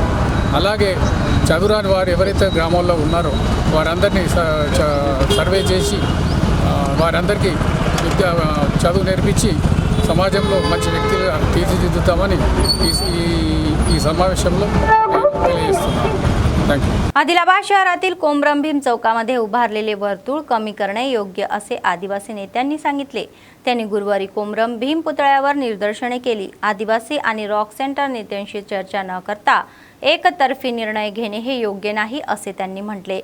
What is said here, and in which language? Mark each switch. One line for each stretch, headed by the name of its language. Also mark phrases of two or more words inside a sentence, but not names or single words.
Telugu: అలాగే చదువురాని వారు ఎవరైతే గ్రామాల్లో ఉన్నారో వారందరినీ సర్వే చేసి వారందరికీ చదువు నేర్పించి సమాజంలో మంచి వ్యక్తిగా తీర్చిదిద్దుతామని ఈ సమావేశంలో తెలియజేస్తున్నాను.
Marathi: आदिलाबाद शहरातील कोमरम भीम चौकामध्ये उभारलेले वर्तुळ कमी करणे योग्य असे आदिवासी नेत्यांनी सांगितले. त्यांनी गुरुवारी कोमरम भीम पुतळ्यावर निदर्शने केली. आदिवासी आणि रॉक सेंटर नेत्यांशी चर्चा न करता एकतर्फी निर्णय घेणे हे योग्य नाही असे त्यांनी म्हटले.